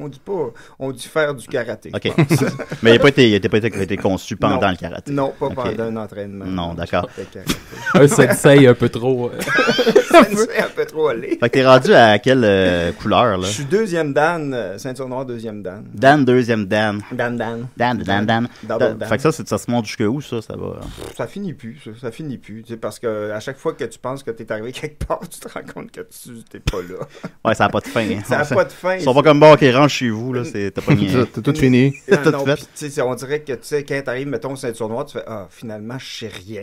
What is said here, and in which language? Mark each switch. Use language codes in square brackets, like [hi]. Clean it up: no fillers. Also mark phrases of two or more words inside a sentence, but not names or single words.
[fr] On dit pas. On dit faire du karaté. Ok. Mais il n'a pas été conçu pendant Non. le karaté. Non, pas Ok. pendant un entraînement. Non, d'accord. De karaté. Un sensei un peu trop. C'est un peu trop allé. Fait que t'es rendu à quelle couleur, là? Je suis deuxième Dan, ceinture noire, deuxième Dan. Dan, deuxième Dan. Dan. Dan. Double Dan. Fait que ça se monte jusque où, ça va? Ça finit plus, ça finit plus. Tu sais, parce que à chaque fois que tu penses que t'es arrivé quelque part, tu te rends compte que tu t'es pas là. Ouais, ça n'a pas de fin. Hein. Ça n'a pas de fin. Ils sont pas comme bon qui rentre chez vous, là. T'as pas Ça, t'as tout fini. Non, tout non, fait. puis, tu sais, on dirait que tu sais, quand t'arrives, mettons, ceinture noire, tu fais finalement, je sais rien.